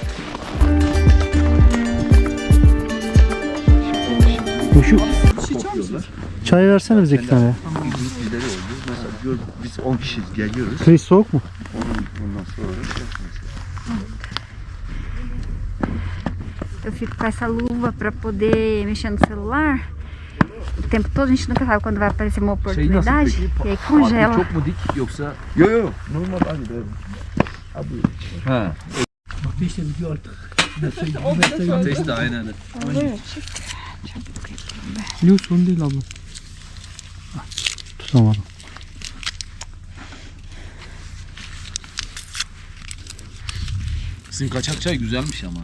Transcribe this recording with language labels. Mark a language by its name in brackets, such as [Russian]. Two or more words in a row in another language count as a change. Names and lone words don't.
[Turkish] Şu çay versene bize 2 tane. Biz 10 kişiyiz, geliyoruz. Kayısı soğuk mu? Ondan sonra [Portuguese] Eu fico com essa luva pra poder mexer no celular o tempo todo. A gente nunca sabe quando vai aparecer uma oportunidade. E aí congela. [Turkish] Çok mu dik yoksa? Yok yok, normal aynı böyle. Abi. Ha. Ateşle gidiyor artık. Ateş de aynen. Yok sorun değil abla. Tutamadım. Sizin kaçak çay güzelmiş ama.